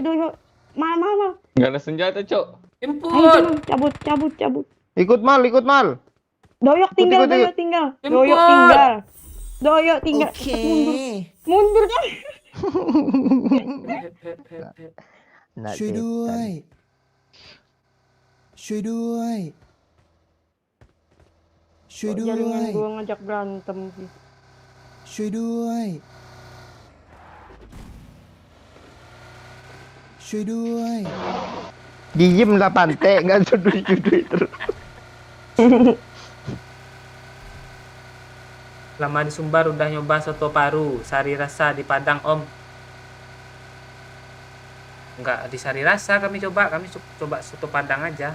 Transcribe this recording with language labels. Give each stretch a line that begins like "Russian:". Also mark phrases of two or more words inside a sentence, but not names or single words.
Indonesian: Doyo. Mal. Nggak ada senjata, Cok. Ayo Input. Jamal, cabut. Ikut mal. Doyok tinggal, ikut. Doyok tinggal. Jemput. Doyok tinggal. Oke. Mundur kan? Nah,
Thai: ช่วยด้วย ช่วยด้วย ช่วยด้ว
Indonesian: Jaringan
Thai: ย
Indonesian: gue ngajak berantem sih.
Thai: ช่วยด้วย ช่วยด้วย
Indonesian: Diem lah pantai, nggak cudui terus. Lama di Sumbar udah nyoba soto paru, sari rasa di Padang Om. Enggak di sari rasa kami coba soto Padang aja.